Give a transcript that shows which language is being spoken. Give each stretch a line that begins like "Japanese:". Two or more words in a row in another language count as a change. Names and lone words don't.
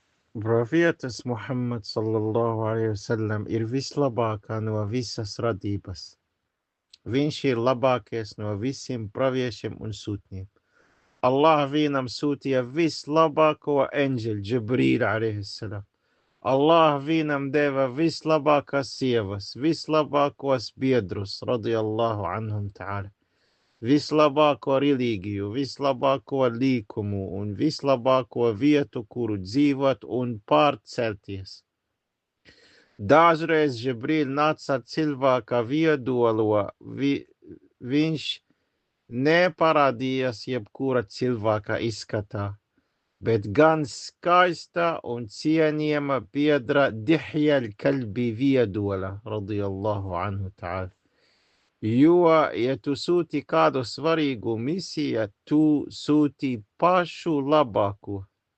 Latvian: Pravietis Muhammad
Arabic: صلى الله عليه وسلم
Latvian: ir vislabākā no visas radības. Viņš ir labākais no visiem praviešiem un sūtņiem. Allah vienam sūtīja vislabāko eņģeļu, Džibrīlu
Arabic: عليه السلام.
Latvian: Allah vienam deva vislabākās sievas, vislabākos biedrus,
Arabic: رضي الله عنهم تعالى.
Latvian: Vislabāko reliģiju, vislabāko līkumu un vislabāko vietu, kuru dzīvot un pārcelties. Dažreiz Džibrīl nāca ar cilvēka viedolo, viņš neparādījās jebkura cilvēka izskatā, bet gan skaista un cienījama biedra Dihja al-Kalbi viedola,
Arabic: رضي الله عنه تعالى.
Latvian: Jo, ja tu sūti kādu svarīgu misiju, tu sūti pašu labāko.